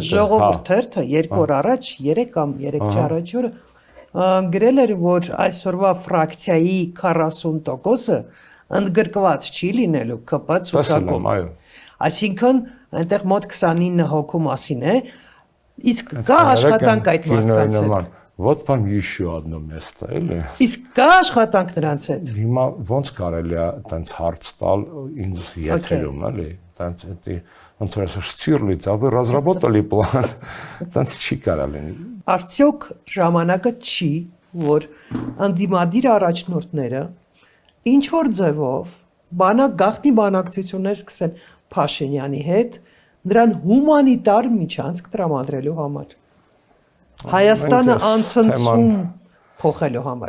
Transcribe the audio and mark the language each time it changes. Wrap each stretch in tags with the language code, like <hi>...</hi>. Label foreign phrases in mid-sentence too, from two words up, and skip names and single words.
<hy>Ժողովուրդ թերթը 2 օր առաջ, 3 կամ 3 առաջ օրը գրել էր, որ այսօրվա ֆրակցիայի 40%-ը ընդգրկված չի լինելու ԿՊ ցուցակում։ Այո։ Այսինքն այնտեղ մոտ 29 հոգու մասին է, իսկ կա աշխատանք այդ մարդկանց հետ։</hy> <ru>Вот вам еще одно место,</ru> <hy>էլի։ Իսկ կա աշխատանք նրանց հետ։ Հիմա ոնց կարելի է տենց հարց տալ ինձ եթերում, էլի։ Տենց էդի ոնց որ ասես Շտիрлից,</hy> <ru>а вы разработали план։</ru> <hy>Տենց չի կարա լինի։ Արդյոք ժամանակը չի, որ անդիմադիր առաջնորդները ինչ որ ձևով գաղտնի բանակցություններ սկսեն Փաշինյանի հետ նրան հումանիտար միջանցք տրամադրելու համար։ Հայաստանը անցնցում փոխելու համար։</hy>